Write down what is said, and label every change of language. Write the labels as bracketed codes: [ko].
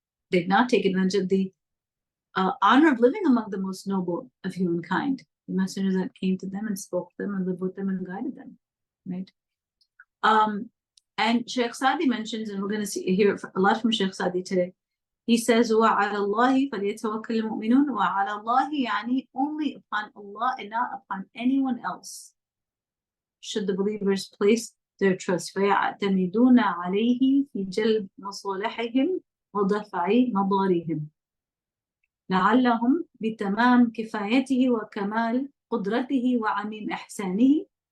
[en] They did not take advantage of the honor of living among the most noble of humankind, the messengers that came to them and spoke to them and lived with them and guided them, right? And Sheikh Sadi mentions, and we're going to hear a lot from Sheikh Sadi today. He says, [ar] وَعَلَى اللَّهِ فَلْيَتَوَكَّلِ الْمُؤْمِنُونَ. وَعَلَى اللَّهِ يعني [en] only upon Allah and not upon anyone else should the believers place their trust. [ar] فَيَعْتَمِدُونَ عَلَيْهِ فِي جَلْبِ مَصَالِحِهِمْ وَدَفْعِ مَضَارِهِمْ لَعَلَّهُمْ بِتَمَامِ كِفَايَتِهِ وَكَمَالِ قُدْرَتِهِ وَعَمِيمِ إِحْسَانِهِ.